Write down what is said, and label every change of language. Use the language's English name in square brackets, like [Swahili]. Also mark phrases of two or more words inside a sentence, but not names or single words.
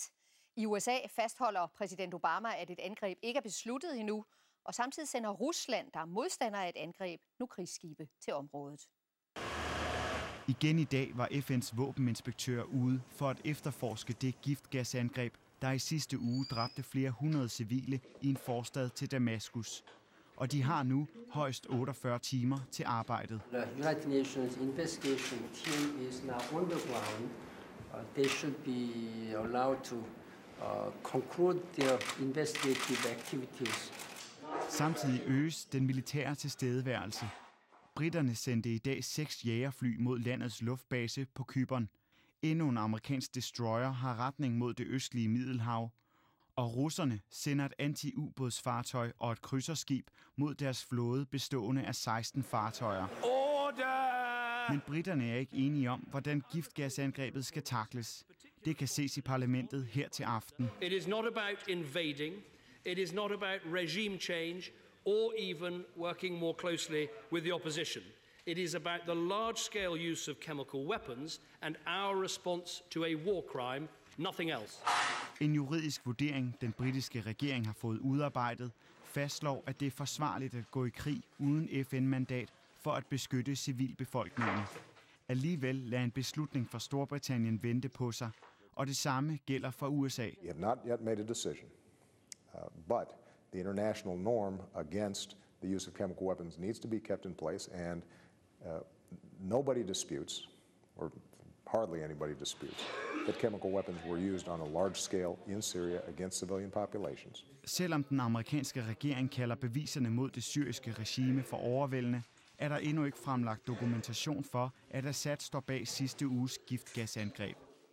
[Danish] I USA fastholder præsident Obama, at et angreb ikke er besluttet endnu, og samtidig sender Rusland, der er modstander af et angreb, nu krigsskibe til området. Igen i dag var FN's våbeninspektør ude for at efterforske det giftgasangreb, der i sidste uge dræbte flere hundrede civile i en forstad til Damaskus. Og de har nu højst 48 timer til arbejdet. [English] The United Nations investigation team is now on the ground. They should be allowed to conclude their investigative activities. [Danish] Samtidig øges den militære tilstedeværelse. Briterne sendte i dag 6 jagerfly mod landets luftbase på Cypern. Endnu en amerikansk destroyer har retning mod det østlige Middelhav. Og russerne sender et anti-ubådsfartøj og et krydserskib mod deres flåde bestående af 16 fartøjer. [English] Order! [Danish] Men briterne er ikke enige om, hvordan giftgasangrebet skal takles. Det kan ses i parlamentet her til aften. [English] It is not about invading. It is not about regime change or even working more closely with the opposition. It is about the large-scale use of chemical weapons and our response to a war crime, nothing else. [Danish] En juridisk vurdering, den britiske regering har fået udarbejdet, fastslår, at det er forsvarligt at gå i krig uden FN-mandat for at beskytte civilbefolkningen. Alligevel lader en beslutning fra Storbritannien vente på sig, og det samme gælder for USA. [English] We have not yet made a decision, but the international norm against the use of chemical weapons needs to be kept in place, and nobody disputes, or hardly anybody disputes, that chemical weapons were used on a large scale in Syria against civilian populations. [Danish] Selvom den amerikanske regering kalder beviserne mod det syriske regime for overvældende, er der endnu ikke fremlagt dokumentation for, at Assad står bag sidste uges giftgasangreb.